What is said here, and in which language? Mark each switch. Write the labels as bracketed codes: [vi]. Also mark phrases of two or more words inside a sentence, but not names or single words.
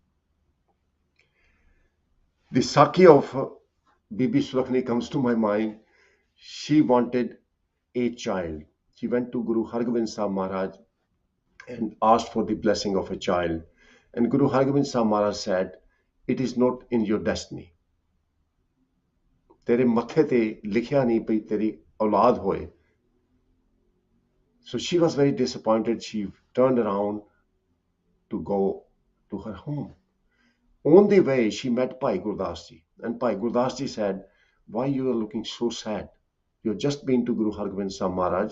[en] The Saki of Bibi Sulakhani comes to my mind. She wanted a child. She went to Guru Hargobind Sahib Maharaj and asked for the blessing of a child. And Guru Hargobind Sahib Maharaj said, it is not in your destiny. [pa] ਤੇਰੇ ਮੱਥੇ ਤੇ ਲਿਖਿਆ ਨਹੀਂ ਪਈ ਤੇਰੀ ਔਲਾਦ ਹੋਏ. [en] So she was very disappointed. She turned around to go to her home. On the way, she met Bhai Gurdas Ji. And Bhai Gurdas Ji said, why you are looking so sad? You've just been to Guru Hargobind Sahib Maharaj.